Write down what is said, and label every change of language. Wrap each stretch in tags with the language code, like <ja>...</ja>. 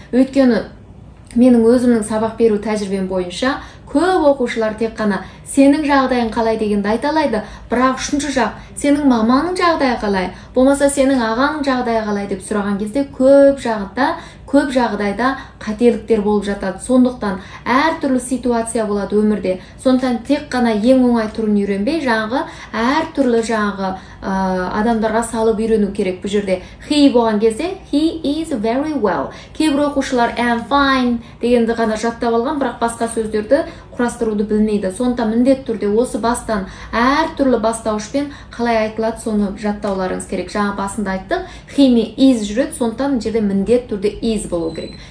<kk>Өйткені менің өзімнің сабақ беру тәжірибем бойынша көп оқушылар тек қана сенің жағдайың қалай дегенді айта алады, бірақ үшінші жақ сенің маманың жағдайы қалай, болмаса сенің ағаның жағдайы қалай деп сұраған кезде көп жағдайда қателіктер болып жатады. Сондықтан әртүрлі ситуация болады өмірде. Сондықтан тек қана ең оңай түрін үйренбей, әртүрлі адамдарға салып үйрену керек. Бұл жерде he болған кезде</kk> <en>he is very well.</en> <kk>Кейбір оқушылар</kk> <en>am fine</en> <kk>дегенді ғана жаттап алған, бірақ басқа сөздерді құрастыруды білмейді. Сондықтан міндетті түрде осы бастан әртүрлі бастауышпен қалай айтылады соны жаттауларыңыз керек. Жаңа басында айттық, he мен is жүреді, сондықтан жерде міндетті түрде is болу керек.</kk>